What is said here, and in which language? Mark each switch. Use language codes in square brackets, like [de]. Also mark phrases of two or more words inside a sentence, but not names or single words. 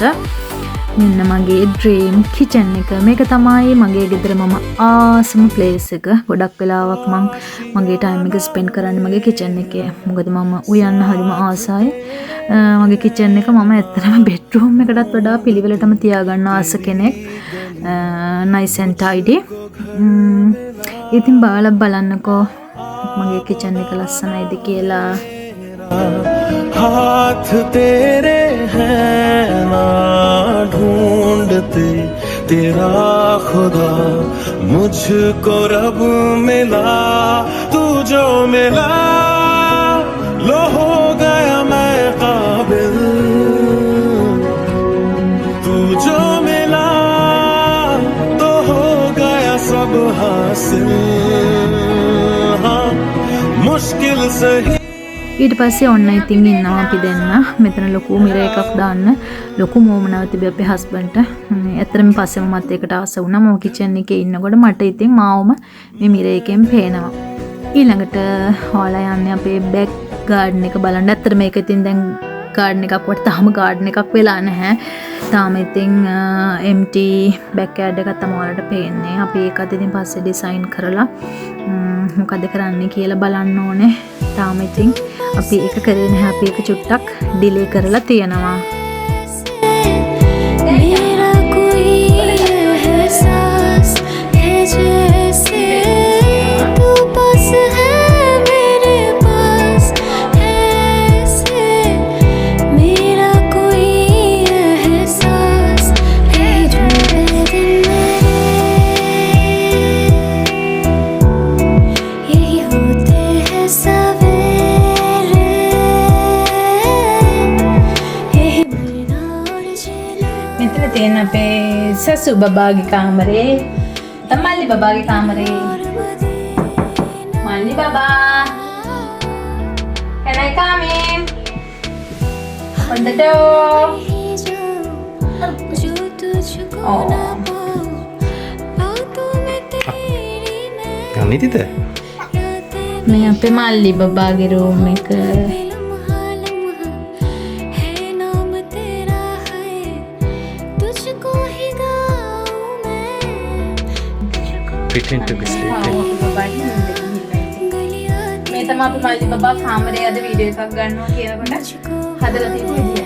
[si] මෙන්න මගේ [en] dream kitchen [si] එක. මේක තමයි මගේ ගෙදර මම ආසම ප්ලේස් එක. ගොඩක් වෙලාවක් මගේ ටයිම් එක ස්පෙන්ඩ් කරන්නේ මගේ කිචන් එකේ. මොකද මම උයන්න හරිම ආසයි. මගේ කිචන් එක මම ඇත්තටම බෙඩ්රූම් එකටත් වඩා පිළිවෙලටම තියාගන්න ආස කෙනෙක්. [en] nice and tidy. [si] ඉතින් බලන්නකෝ මගේ කිචන් එක ලස්සනයිද කියලා. [hi] हाथ तेरे हैं ना ढूंढते तेरा खुदा मुझको रब मिला तू जो मिला लो हो गया मैं काबिल तू जो मिला तो हो गया सब हासिल हाँ मुश्किल सही. [si] ඊට පස්සේ ඔන්න ඉතින් ඉන්නවා අපි දෙන්න. මෙතන ලොකු මිර එකක් දාන්න ලොකු මෝමනාව තිබ්බ අපේ හස්බන්ඩ්ට. ඇත්තටම පස්සෙම මත් එකට ආස වුණා. මම කිචන් එකේ ඉන්නකොට මට ඉතින් මාවම මේ මිර එකෙන් පේනවා. ඊළඟට හොලා යන්නේ අපේ [en] back garden [si] එක බලන්න. ඇත්තට මේක ඉතින් දැන් ගාඩන් එකක් වට තාම ගාඩන් එකක් වෙලා නැහැ. තාම ඉතින් [en] empty backyard [si] එකක් තමයි ඔයාලට පේන්නේ. අපි ඒකත් ඉතින් පස්සේ ඩිසයින් කරලා මොකද කරන්නේ කියලා බලන්න ඕනේ. තාම ඉතින් අපි ඒක කරේ නැහැ. අපි ඒක චුට්ටක් ඩිලේ කරලා තියෙනවා. [hi] मेरा कोई एहसास है जैसे तू बस है मेरे पास ऐसे मेरा कोई एहसास है जो दिन यही होते हैं सवेरे यही मरना और जिना [si] මෙතන තියෙන අපේ සසු බබාගේ කාමරේ. තමල්ලි බබාගේ කාමරේ. මල්ලි බබා. [en] Can I come in? Open the door. [hi] जो तुझको Oh. ना पाऊं बातों में तेरी मैं [si] අනිතිද? මේ අපේ මල්ලි බබාගේ රූම් එක. [hi] लम्हा लम्हा है नाम तेरा है तुझको ही गाऊं मैं [en] Pretend to be sleeping. [si] මේ තමයි අපි මල්ලි බබා කාමරේ අද වීඩියෝ එකක් ගන්නවා කියනකොට හදලා තියෙන විදිය.